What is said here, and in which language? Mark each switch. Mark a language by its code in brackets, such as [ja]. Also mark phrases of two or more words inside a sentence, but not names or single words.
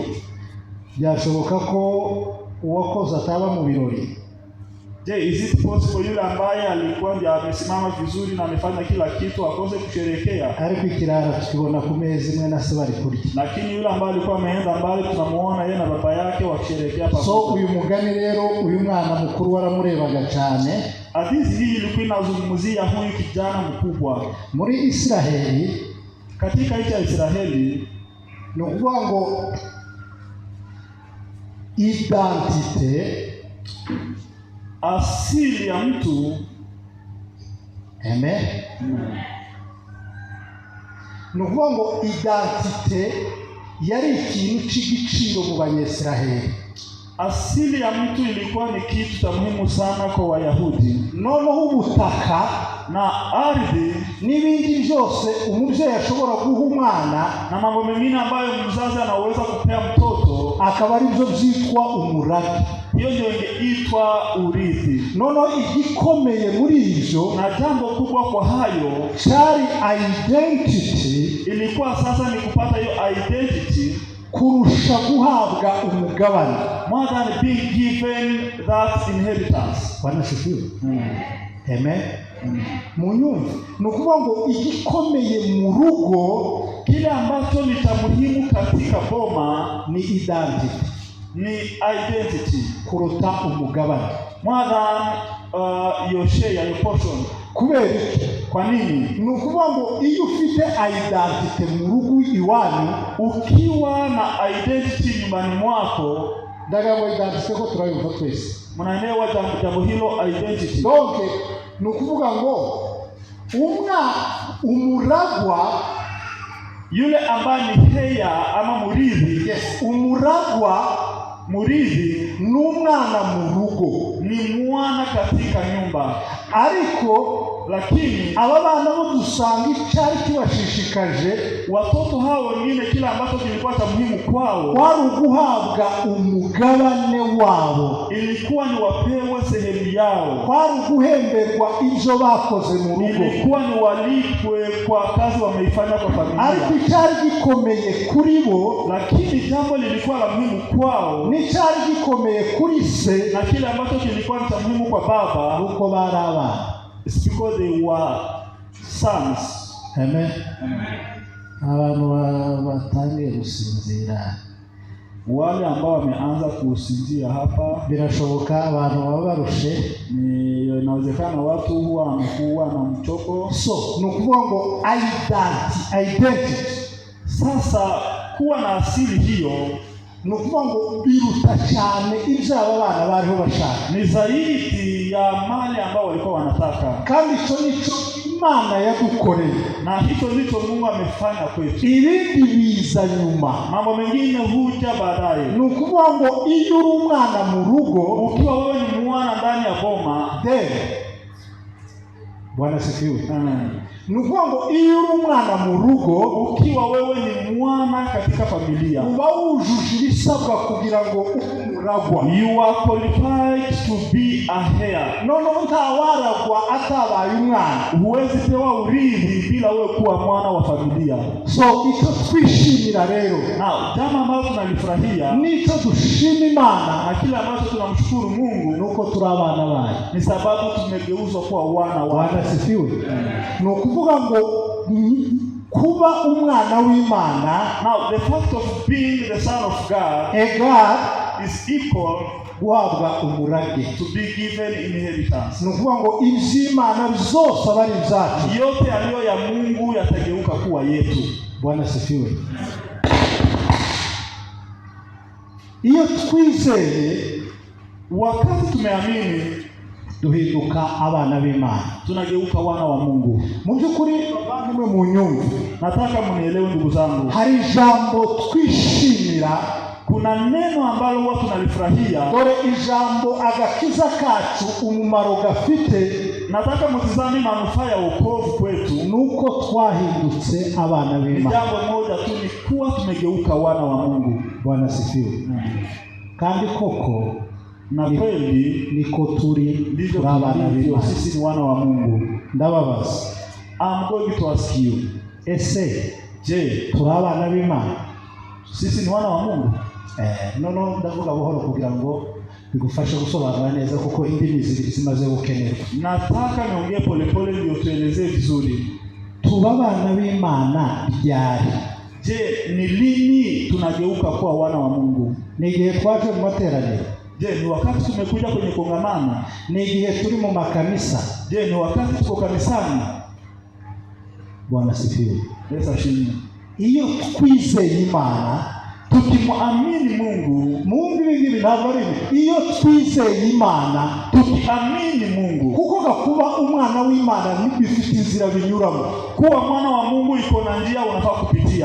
[rw] Byashoboka ko uwakoze ataba mu birori. [sw] Je, [en] is it possible [sw] yule ambaye alikuwa ndiye amesimama vizuri na amefanya kila kitu akose kusherehekea? [rw] Ariko ikirara tukibona ku meza imwe na se bari kurya. [sw] Lakini yule ambaye alikuwa ameenda mbali tunamuona yeye na baba yake wakisherehekea pamoja. [rw] So uyu mugani rero, uyu mwana mukuru waramurebaga cyane. [sw] Hadithi hii ilikuwa inazungumzia huyu kijana mkubwa [rw] Muri Israeli, [sw] katika nchi ya Israeli. [rw] ni ukuvuga ngo identite, [sw] asili ya mtu [rw] ni ukuvuga ngo identite yari ikintu cy'igiciro mu Banyesiraheli. [sw] Asili ya mtu ilikuwa ni kitu cha muhimu sana kwa Wayahudi. [rw] Noneho ubutaka [sw] na ardhi [rw] n'ibindi byose umubyeyi ashobora guha umwana [sw] na mambo mengine ambayo mzazi anaweza kupea mtoto, [rw] akaba ari byo byitwa umurage. [sw] hiyo ndio ingeitwa urithi. [rw] Noneho igikomeye muri ibyo, [sw] na jambo kubwa kwa hayo, [rw] cyari identity, [sw] ilikuwa sasa ni kupata hiyo identity [rw] kurusha guhabwa umugabane, [en] more than being given that inheritance. [sw] Wanasifiwe. Amen. [rw] Munyumva, ni ukuvuga ngo igikomeye mu rugo, [sw] kile ambacho ni cha muhimu katika boma ni identity, [rw] kuruta umugabane, [en] more than your share, your portion. [rw] Kubera iki? [sw] Kwa nini? [rw] Ni ukuvuga ngo iyo ufite identity mu rugo iwanyu, [sw] ukiwa na identity nyumbani mwako, [rw] ndagaho identity ko turayumva twese, [sw] mnaelewa jambo hilo, identity. [rw] Donc ni ukuvuga ngo umuragwa, [sw] yule ambaye ni heya ama murithi, [rw] umuragwa, [sw] murithi [rw] ni umwana mu rugo, [sw] ni mwana katika nyumba. [rw] Ariko [sw] lakini [rw] aba bana bo dusanga icyari kibashishikaje, [sw] watoto hao wengine kila ambacho kilikuwa cha muhimu kwao [rw] wari uguhabwa umugabane wabo, [sw] ilikuwa ni wapewe sehemu yao, [rw] wari uguhemberwa ibyo bakoze mu rugo, [sw] ilikuwa ni walipwe kwa kazi wameifanya kwa familia. [rw] Ariko icyari gikomeye kuri bo, [sw] lakini jambo lilikuwa la muhimu kwao, [rw] ni cyari gikomeye kuri se, [sw] na kile ambacho kilikuwa ni cha muhimu kwa baba, [rw] uko bari abana. [en] It's because they were sons. Amen. [rw] Abantu batangiye gusinzira, [sw] wale ambao wameanza kusinzia hapa, [rw] birashoboka abantu baba barushe, [sw] inawezekana watu huwa wamekuwa na mchoko. [rw] So ni ukuvuga ngo identity, [sw] sasa kuwa na asili hiyo [rw] ni ukuvuga ngo biruta cyane ibyo aba bana bariho bashaka, [sw] ni zaidi ya mali ambao walikuwa wanataka. [rw] Kandi icyo nicyo Imana yadukoreye, [sw] na hicho ndicho Mungu amefanya kwetu. [rw] ibindi biza nyuma. [sw] Mambo mengine huja baadaye. [rw] Ni ukuvuga ngo iyo uri umwana mu rugo, [sw] Ukiwa wewe ni mwana ndani ya boma, Bwana sifiwe. [rw] Ni ukuvuga ngo iyo uri umwana mu rugo, [sw] ukiwa wewe ni mwana katika familia, [rw] uba wujuje ibisabwa kugira ngo umuragwa. [en] you are qualified to be a heir. [rw] Noneho ntawaragwa atabaye umwana. [sw] Huwezi pewa urithi bila wewe kuwa mwana wa familia. [rw] So icyo twishimira rero, [sw] Na jambo ambalo tunalifurahia, [rw] n'icyo dushima Imana, [sw] na kile ambacho tunamshukuru Mungu, [rw] nuko turi abana bayo. [sw] ni sababu tumegeuzwa kuwa wana wa. Bwana sifiwe. [rw] Ni ukuvuga ngo kuba umwana w'Imana, [en] Now the fact of being the son of God God is equal [rw] guhabwa umurage. [en] to be given inheritance. [rw] Ni ukuvuga ngo iby'Imana byose aba ari ibyacu. [sw] Yote yaliyo ya Mungu yatageuka kuwa yetu. Bwana sifiwe. [rw] Iyo twizeye, [sw] Wakati tumeamini, [rw] duhinduka abana b'Imana, [sw] tunageuka wana wa Mungu. [rw] mu by'ukuri bavandimwe mu nyumva, [sw] Nataka mnielewe ndugu zangu, [rw] hari ijambo twishimira. [sw] kuna neno ambalo huwa tunalifurahia. [rw] Dore ijambo agakiza kacu umumaro gafite, [sw] Nataka mtizame manufaa ya wokovu kwetu. [rw] nuko twahindutse abana [sw] Ni [rw] b'Imana. [sw] jambo moja tu, ni kuwa tumegeuka wana wa Mungu. Bwana sifiwe. [rw] Kandi koko [sw] Na kweli [rw] niko turi [sw] ndivyo [rw] abana [sw] tulivyo, [rw] b'Imana. [sw] sisi ni wana wa Mungu. [rw] Ndababaza, [en] I'm going to ask you, [rw] ese [sw] je, [rw] turi abana b'Imana? [sw] sisi ni wana wa Mungu? [rw] Noneho ndavuga buhoro kugira ngo bigufashe gusobanura neza, kuko indimi zimaze gukenerwa. [sw] Nataka niongee polepole ndio tuelezee vizuri. [rw] Tuba abana b'Imana ryari? [sw] Je, ni lini tunageuka kuwa wana wa Mungu? [rw] Ni igihe twaje mu materaniro? [sw] Je, ni wakati tumekuja kwenye kongamano? [rw] Ni igihe turi mu makanisa? [sw] Je, ni wakati tuko kanisani? Bwana sifiwe. [rw] Yesu ashimwe. Iyo twizeye Imana, [sw] Tukimwamini Mungu, [rw] Mungu ibi ntabwo ari ibi. Iyo twizeye Imana, [sw] tukiamini Mungu, [rw] kuko gakuba umwana w'Imana bifite inzira binyuramo. [sw] kuwa mwana wa Mungu iko na njia unafaa kupitia.